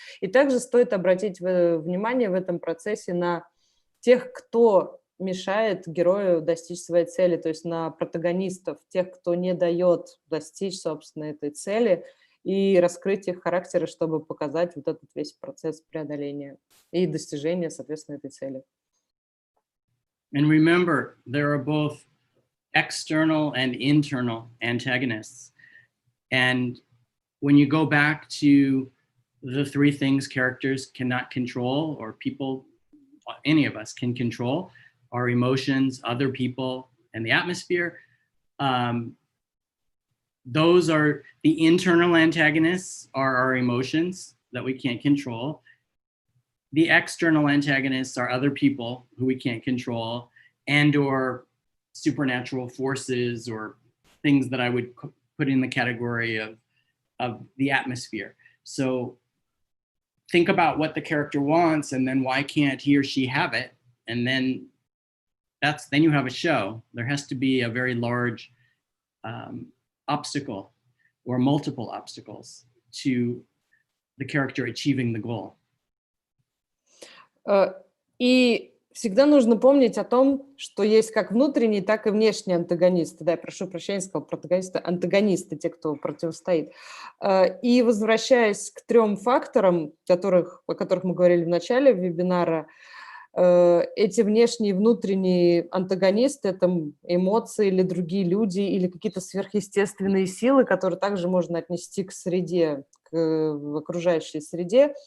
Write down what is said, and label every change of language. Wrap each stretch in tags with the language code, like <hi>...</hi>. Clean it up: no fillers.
<ru>И также стоит обратить внимание в этом процессе на тех, кто мешает герою достичь своей цели, то есть на протагонистов, тех, кто не дает достичь, собственно, этой цели, и раскрыть их характеры, чтобы показать вот этот весь процесс преодоления и достижения, соответственно, этой цели.</ru> <en>And remember, there are both external and internal antagonists. And when you go back to the three things characters cannot control, or people, any of us can control, our emotions, other people, and the atmosphere, those are the internal antagonists, are our emotions that we can't control. The external antagonists are other people who we can't control, and or supernatural forces or things that I would put in the category of the atmosphere. So think about what the character wants, and then why can't he or she have it? And then then you have a show. There has to be a very large obstacle or multiple obstacles to the character achieving the goal.</en> <ru>И всегда нужно помнить о том, что есть как внутренние, так и внешние антагонисты. Да, я прошу прощения, сказал протагонисты, антагонисты, те, кто противостоит. И возвращаясь к 3 факторам, о которых мы говорили в начале вебинара, эти внешние и внутренние антагонисты — это эмоции или другие люди, или какие-то сверхъестественные силы, которые также можно отнести к среде, к окружающей среде.</ru>